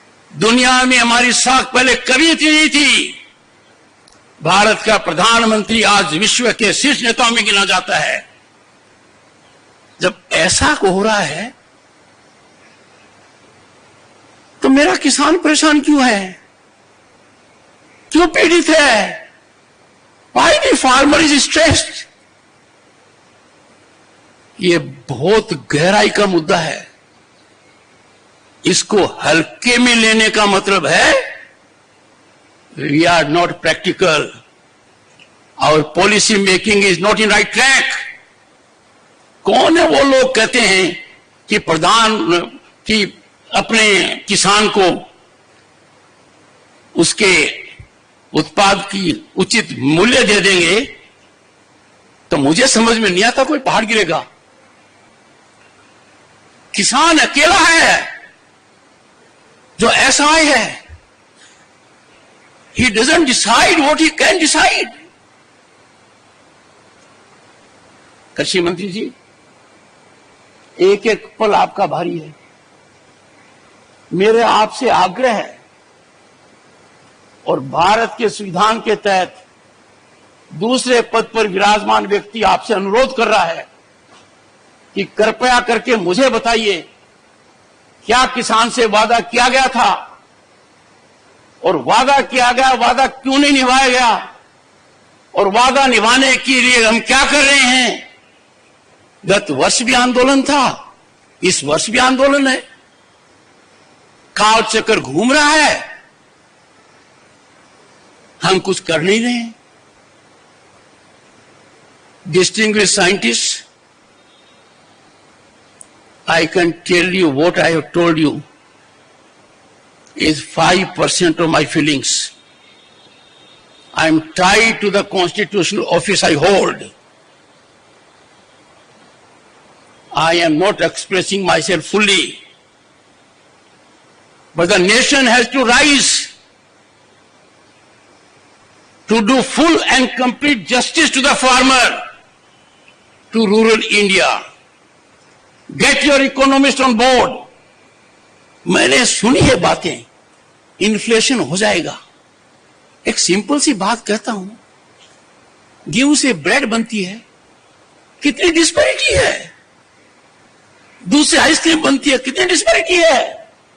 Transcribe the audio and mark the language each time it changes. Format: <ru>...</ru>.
<hi>दुनिया में हमारी साख पहले कभी इतनी नहीं थी। भारत का प्रधानमंत्री आज विश्व के शीर्ष नेताओं में गिना जाता है। जब ऐसा हो रहा है तो मेरा किसान परेशान क्यों है, क्यों पीड़ित है?</hi> <en>Why the farmer is stressed?</en> <hi>ये बहुत गहराई का मुद्दा है। इसको हल्के में लेने का मतलब है</hi> <en>we are not practical, our policy making is not in right track।</en> <hi>कौन है वो लोग कहते हैं कि कि अपने किसान को उसके उत्पाद की उचित मूल्य दे देंगे, तो मुझे समझ में नहीं आता कोई पहाड़ गिरेगा। किसान अकेला है जो SI है।</hi> <en>He doesn't decide what he can decide।</en> <hi>कृषि मंत्री जी, एक एक पल आपका भारी है। मेरे आपसे आग्रह है, और भारत के संविधान के तहत दूसरे पद पर विराजमान व्यक्ति आपसे अनुरोध कर रहा है कि कृपया करके मुझे बताइए, क्या किसान से वादा किया गया था, और वादा किया गया वादा क्यों नहीं निभाया गया, और वादा निभाने के लिए हम क्या कर रहे हैं। गत वर्ष भी आंदोलन था, इस वर्ष भी आंदोलन है, काल चक्कर घूम रहा है, हम कुछ कर नहीं रहे हैं।</hi> <en>Distinguished scientists, I can tell you what I have told you is 5% of my feelings. I am tied to the constitutional office I hold. I am not expressing myself fully. But the nation has to rise to do full and complete justice to the farmer, to rural India. Get your economists on board.</en> <hi>मैंने सुनी है बातें, inflation हो जाएगा। एक simple सी बात कहता हूं, गेहूं से ब्रेड बनती है, कितनी डिस्पैरिटी है। दूध से आइसक्रीम बनती है, कितनी डिस्पैरिटी है।</hi>